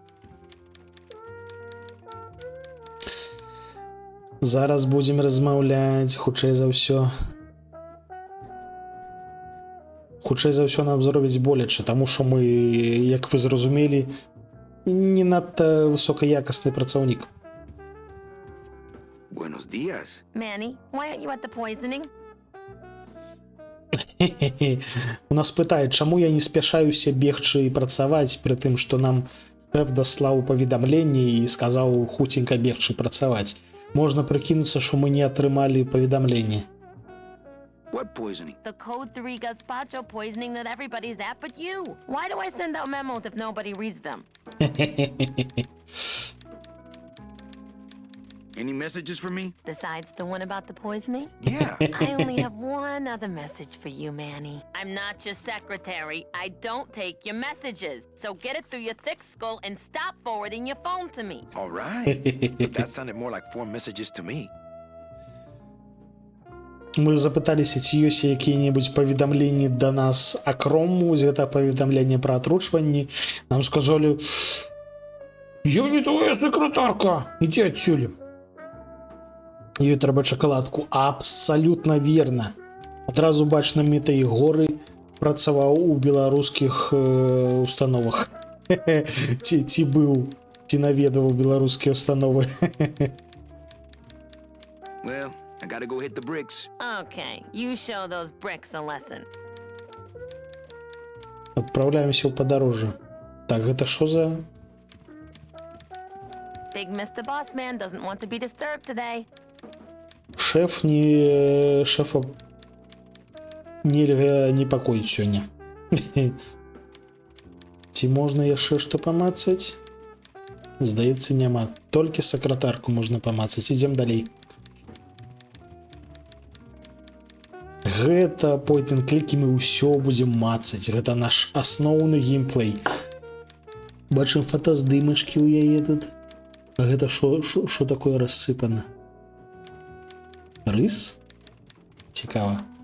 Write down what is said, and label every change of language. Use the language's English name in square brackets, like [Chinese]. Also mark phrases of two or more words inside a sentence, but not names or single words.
[Belarusian] Зараз будзем размаўляць, хутчэй за ўсё. Хутчэй за ўсё нам зробіць боляча, таму што мы, як вы зразумелі, не надта высокаякасны працаўнік. [Spanish] Buenos días. [English] Manny, why aren't you at the poisoning? [Belarusian] У нас пытаюць, чаму я не спяшаюся бегчы і працаваць, пры тым, што нам шэф даслаў паведамленне і сказаў хуценька бегчы працаваць. Можна прыкінуцца, што мы не атрымалі паведамленне. [English] What poisoning? The Code 3 gazpacho poisoning that everybody's at but you. Why do I send out memos if nobody reads them? Any messages for me? Besides the one about the poisoning? Yeah. I only have one other message for you, Manny. I'm not your secretary. I don't take your messages. So get it through your thick skull and stop forwarding your phone to me. All right. But that sounded more like 4 messages to me. [Belarusian] Мы запыталіся, ці ёсць якія-небудзь паведамленні да нас акром гэта паведамленне пра атручванні. Нам сказалі: «Я не твоя сакратарка, ідзі адсюль». Ёй трэба шакаладку. Абсалютна верна. Адразу бачна, Мітай Горы працаваў у беларускіх установах. Ці быў, ці наведаваў беларускія установы. [English] Well, I gotta go hit the bricks. Okay, you show those bricks a lesson. [Belarusian] Адпраўляемся ў падарожжа. Так, гэта што за... [English] Big Mr. Bossman doesn't want to be disturbed today. [Belarusian] Шэф не... Шэфа нельга непакоіць сёння. Ці можна яшчэ што памацаць? Здаецца, няма. Толькі сакратарку можна памацаць. Ідзем далей. Гэта point-and-click, мы ўсё будзем мацаць. Гэта наш асноўны геймплей. Бачым фотаздымачкі ў яе тут. А гэта што такое рассыпана? Рыс? Цікава.